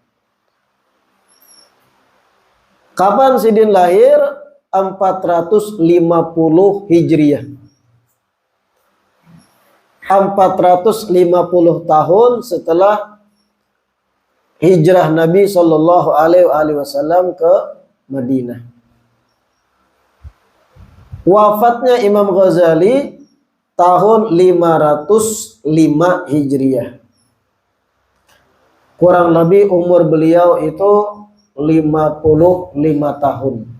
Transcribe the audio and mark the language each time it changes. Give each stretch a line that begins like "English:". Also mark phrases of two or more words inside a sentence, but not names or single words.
Banjar: Kapan sidin lahir?
Indonesian: 450 Hijriah. 450 tahun setelah hijrah Nabi
Arabic: صلى الله عليه وسلم
Indonesian: ke Madinah. Wafatnya Imam Ghazali tahun 505 Hijriah. Kurang lebih umur beliau itu 55 tahun.